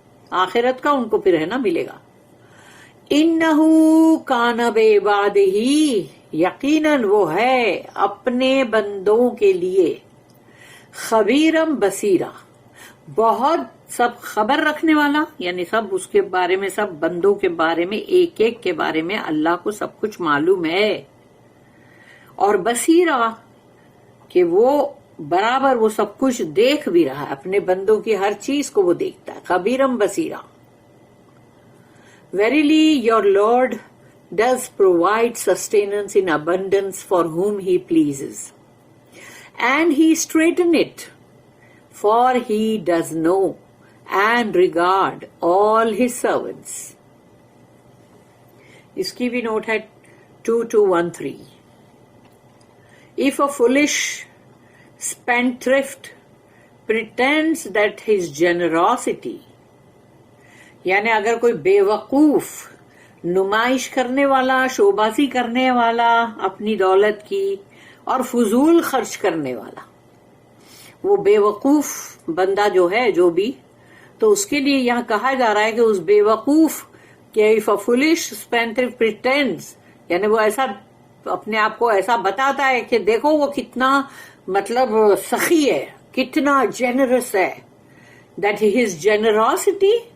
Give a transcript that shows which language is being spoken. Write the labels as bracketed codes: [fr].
[ur] آخرت کا ان کو پھر ہے نا ملے گا. [ar] انہو کان بعبادہ، [ur] یقیناً وہ ہے اپنے بندوں کے لیے خبیرم بصیرا، بہت سب خبر رکھنے والا، یعنی سب اس کے بارے میں، سب بندوں کے بارے میں، ایک ایک کے بارے میں اللہ کو سب کچھ معلوم ہے. اور بصیرہ کہ وہ برابر وہ سب کچھ دیکھ بھی رہا ہے، اپنے بندوں کی ہر چیز کو وہ دیکھتا ہے. [ar] خبیرم بصیرہ. [en] Verily your Lord does provide sustenance in abundance for whom he pleases, and he straiten it, for he does know and regard all his servants. [ur] اس کی بھی نوٹ ہے 2213. [en] If a foolish spendthrift pretends that his generosity، [ur] یعنی اگر کوئی بے وقوف نمائش کرنے والا، شوبازی کرنے والا اپنی دولت کی، اور فضول خرچ کرنے والا، وہ بے وقوف بندہ جو ہے جو بھی، تو اس کے لیے یہاں کہا جا رہا ہے کہ اس بے وقوف کہ [en] if a foolish spendthrift pretends، [ur] یعنی وہ ایسا اپنے آپ کو ایسا بتاتا ہے کہ دیکھو وہ کتنا مطلب سخی ہے، کتنا جنرس ہے، [en] that his generosity